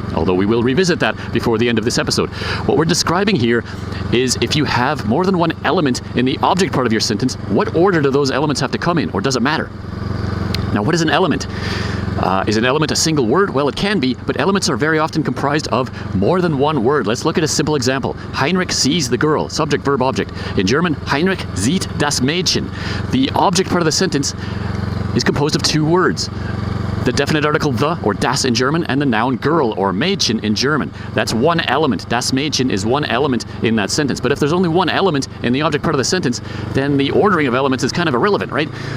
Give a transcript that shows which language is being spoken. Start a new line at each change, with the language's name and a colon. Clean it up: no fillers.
English: Although we will revisit that before the end of this episode. What we're describing here is if you have more than one element in the object part of your sentence, what order do those elements have to come in, or does it matter? Now, what is an element? Is an element a single word? Well, it can be, but elements are very often comprised of more than one word. Let's look at a simple example. Heinrich sees the girl. Subject, verb, object.
German: In German, Heinrich sieht das Mädchen.
English: The object part of the sentence is composed of 2 words. The definite article the, or das in German, and the noun girl, or Mädchen in German. That's one element.
German: Das Mädchen
English: is one element in that sentence. But if there's only one element in the object part of the sentence, then the ordering of elements is kind of irrelevant, right?